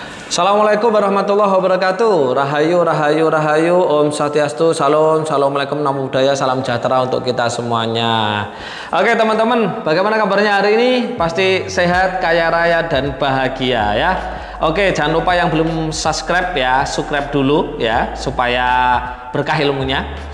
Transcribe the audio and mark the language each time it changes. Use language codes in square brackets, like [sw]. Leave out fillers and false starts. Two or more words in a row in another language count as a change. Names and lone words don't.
[ar] السلام عليكم ورحمة الله وبركاته. [jv] Rahayu, rahayu, rahayu. [ban] Om Swastiastu, [jv] salam, [id] assalamualaikum, [pi] namo buddhaya, [id] salam sejahtera untuk kita semuanya. Oke teman-teman, bagaimana kabarnya hari ini? Pasti sehat, kaya raya, dan bahagia ya. Oke, jangan lupa yang belum subscribe ya, subscribe dulu ya, supaya berkah ilmunya.